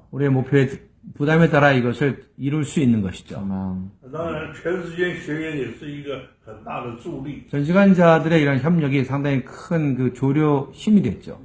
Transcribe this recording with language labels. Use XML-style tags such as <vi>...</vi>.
<ko>우리의 목표에 부담에 따라 이것을 이룰 수 있는 것이죠.</ko> <zh>当然，全时间学员也是一个很大的助力，</zh> <ko>전시관자들의 이런 협력이 상당히 큰 그 조력 힘이 됐죠.</ko>